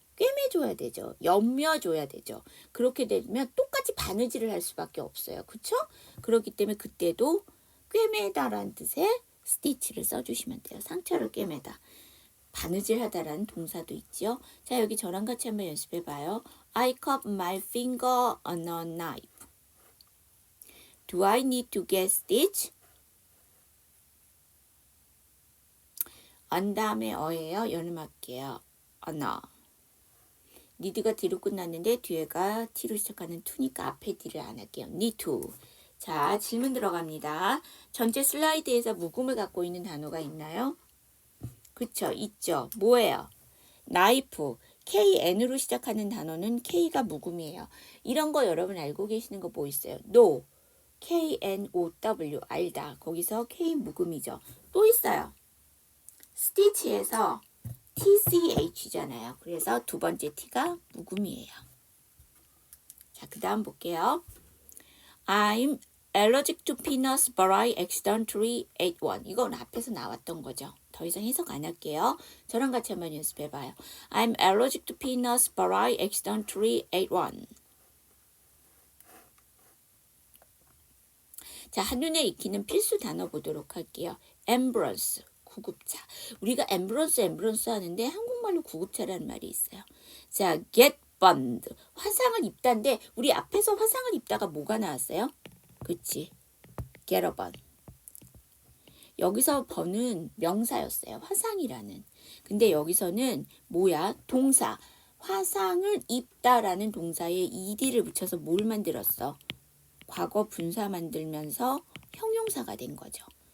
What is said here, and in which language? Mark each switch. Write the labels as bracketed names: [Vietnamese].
[Korean] 꿰매줘야 되죠. 염며줘야 되죠. 그렇게 되면 똑같이 바느질을 할 수밖에 없어요. 그쵸? 그렇기 때문에 그때도 꿰매다라는 뜻의 스티치를 써주시면 돼요. 상처를 꿰매다. 바느질하다라는 동사도 있죠. 자, 여기 저랑 같이 한번 연습해봐요. [English] I cut my finger on a knife. Do I need to get stitch? [Korean] on 다음에 어예요. 연음할게요. 언어. need가 D로 끝났는데 뒤에가 T로 시작하는 to니까 앞에 D를 안 할게요. need to. 자, 질문 들어갑니다. 전체 슬라이드에서 묵음을 갖고 있는 단어가 있나요? 그쵸, 있죠. 뭐예요? 나이프. KN으로 시작하는 단어는 K가 묵음이에요. 이런 거 여러분 알고 계시는 거 뭐 있어요? no. KNOW. 알다. 거기서 K 묵음이죠. 또 있어요. 스티치에서 TCH잖아요. 그래서 두 번째 T가 묵음이에요. 자, 그 다음 볼게요. I'm [English] allergic to peanuts but I accidentally ate one. [Korean] 이건 앞에서 나왔던 거죠. 더 이상 해석 안 할게요. 저랑 같이 한번 연습해봐요. [English] I'm allergic to peanuts but I accidentally ate one. [Korean] 자, 한눈에 익히는 필수 단어 보도록 할게요. ambulance, 구급차. 우리가 ambulance 하는데 한국말로 구급차라는 말이 있어요. 자, [English] get burned, [Korean] 화상을 입다인데 우리 앞에서 화상을 입다가 뭐가 나왔어요? 그치, [English] get a burn. [Korean] 여기서 burn은 명사였어요. 화상이라는. 근데 여기서는 뭐야? 동사. 화상을 입다라는 동사에 ed를 붙여서 뭘 만들었어? 과거 분사 만들면서 형용사가 된 거죠.